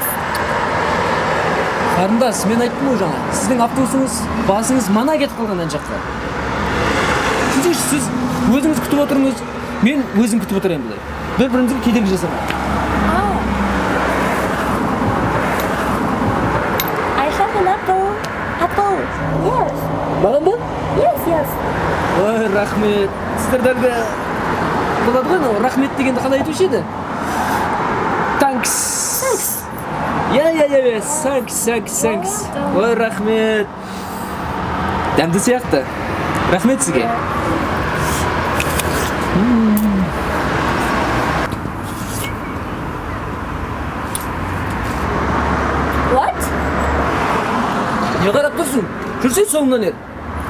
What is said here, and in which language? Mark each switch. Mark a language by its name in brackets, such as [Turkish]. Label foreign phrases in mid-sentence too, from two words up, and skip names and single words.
[Kazakh] Қарындас, мен айттым ғой жаңа. Сіздің автобусыңыз, басыңыз мана кетіп қалған ан жаққа. Сіз өзіңіз күтіп отырыңыз, мен өзім күтіп отырайын былай. Бір-бірімізге кедергі жасамайық. [English] Oh. I have an apple. Apple. Yes. [Kazakh] Маған ба? [English] Yes. [Kazakh] Ой, рахмет. Сіздердерге болады ғой, анау рахмет дегенді қалай айтушы еді? [English] Thanks. Yeah. Thanks. [Kazakh] Ой, рахмет. Дәмді сияқты. Рахмет сізге. [English] What? [Kazakh] Не қарап тұрсың? Жүрсе соңынан ер.